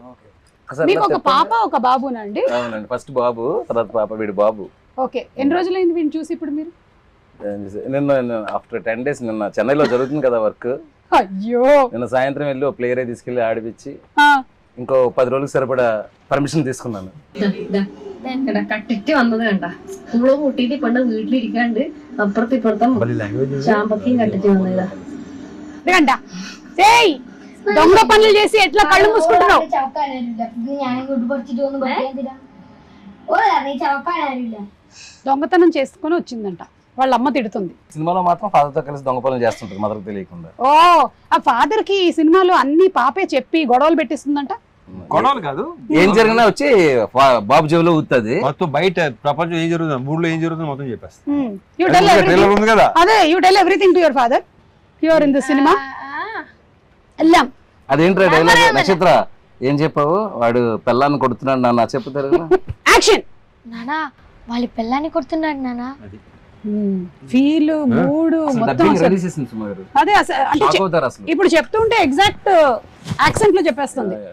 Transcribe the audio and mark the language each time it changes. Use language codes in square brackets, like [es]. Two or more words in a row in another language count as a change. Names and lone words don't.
[te] మీకు ఒక పాప ఒక బాబునండి? అవునండి, ఫస్ట్ బాబు, తర్వాత పాప, వీడు బాబు. ఓకే, ఎన్ని రోజులైంది వీడిని చూసి ఇప్పుడు మీరు? నిన్న ఆఫ్టర్ 10 days, నిన్న చెన్నైలో జరుగుతుంది కదా వర్క్. అయ్యో, నిన్న సాయంత్రం వెళ్ళి ఒక ప్లేయర్ తీసుకెళ్లి ఆడిపించి ఇంకో 10 రోజులకు సరిపడా పర్మిషన్ తీసుకున్నాను. [ml] കട്ടിട്ട് വന്നത് കണ്ട സ്കൂള് കൂട്ടിട്ട് കൊണ്ട് വീട്ടിലിരിക്കാണ്ട് അപ്പുറത്ത് ഇപ്പുറത്തും ചാമ്പക്കയും കട്ടിട്ട് വന്നതാ. [te] దొంగ పనులు చేసి ఎట్లా కళ్ళు మూసుకుంటున్నావు? దొంగతనం చేసుకుని వచ్చిందంట. వాళ్ళ అమ్మ తిడుతుంది. సినిమాలో మాత్రం father తో కలిసి దొంగ పనులు చేస్తుంటారు మదర్ తెలియకుండా. ఓ ఆ ఫాదర్ కి ఈ సినిమాలో అన్ని పాపే చెప్పి గొడవలు పెట్టిస్తుందంట. గొడవలు కాదు, ఏం జరిగినా వచ్చి బాబు జేబులో ఊతుంది. మొత్తం బయట ప్రపంచం ఏం జరుగుతుంది, ఊళ్ళో ఏం జరుగుతుంది మొత్తం చెప్పేస్తాను. [en] You tell everything. [te] ట్రైలర్ ఉంది కదా, అదే [en] you tell everything to your father. [te] You are in the cinema. ఎల్లాం. అదేంట్రా డైలాగ్ నక్షత్ర ఏం చెప్పావు? వాడు పెళ్ళాన్ని కొడుతున్నాడు నాన్న చెప్తారు. యాక్షన్. నానా వాళ్ళ పిల్లాన్ని కొడుతున్నాడు నానా. ఫీల్ మూడ్ మొత్తం అదే అంటే ఇప్పుడు చెప్తుంటే ఎగ్జాక్ట్ యాక్సెంట్ లో చెప్పేస్తుంది.